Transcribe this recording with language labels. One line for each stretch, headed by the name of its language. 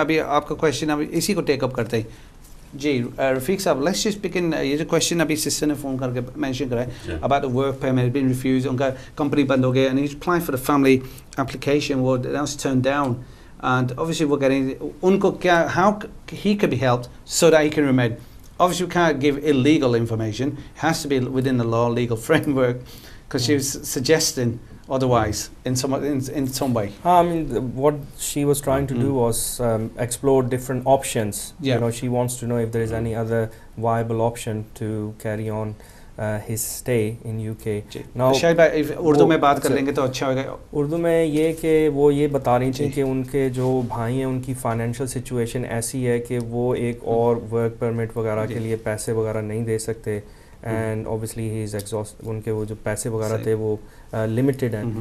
Urdu: ابھی آپ کا کوشچن ابھی اسی کو ٹیک اپ کرتے ہیں. جی رفیق صاحب, لیٹس جسٹ بگن. یہ جو کوشچن ابھی سسٹر نے فون کر کے مینشن کرا ہے
English: about work permit been refused,
Urdu: ان کا کمپنی بند ہو گیا
English: and he is applying for the family application, وہ was turn down, and obviously
Urdu: وہ کہہ رہے ہیں ان کو کیا,
English: how he could be helped so that he can remain. Obviously we can't give illegal information, it has to be within the law, legal framework, because she was suggesting otherwise in some way. I mean, what she was trying to do was explore different options. You know, she wants to know if there is any other viable option to carry on his stay in UK.
Urdu: Now شاید بھائی اردو میں بات کر لیں گے تو اچھا ہوگا. اردو میں یہ کہ وہ یہ بتا رہی تھیں کہ ان کے جو بھائی ہیں ان کی فائنینشیل سچویشن ایسی ہے کہ وہ ایک اور ورک پرمٹ وغیرہ کے لیے پیسے وغیرہ نہیں دے سکتے,
English: and obviously he is exhaust,
Urdu: ان کے وہ جو پیسے وغیرہ تھے وہ لمیٹڈ ہیں.